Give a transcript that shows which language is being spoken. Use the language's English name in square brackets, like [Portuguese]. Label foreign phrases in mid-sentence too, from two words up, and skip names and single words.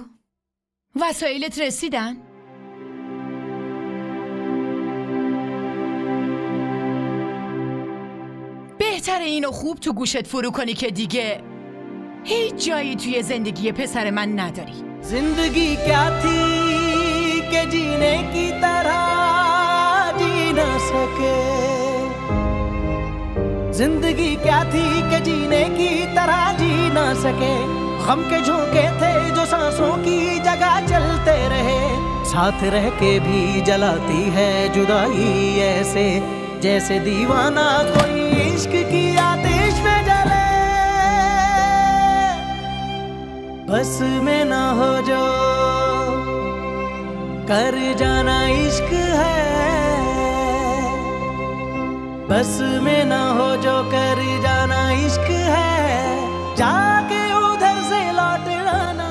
[Persian] وسایلت رسیدن؟ بهتره اینو خوب تو گوشت فرو کنی که دیگه هیچ جایی توی زندگی پسر من نداری. [Urdu] زندگی کیا تھی کہ جینے کی طرح جی نہ سکے زندگی کیا تھی کہ جینے کی طرح جی نہ سکے غم کے جھونکے تھے جو سانسوں کی جگہ چلتے رہے ساتھ رہ کے بھی جلاتی ہے جدائی ایسے جیسے دیوانہ کوئی عشق کی آتش میں جلے بس میں نہ ہو جو کر جانا عشق ہے بس میں نہ ہو جو کر جانا عشق ہے جا کے ادھر سے لوٹ آنا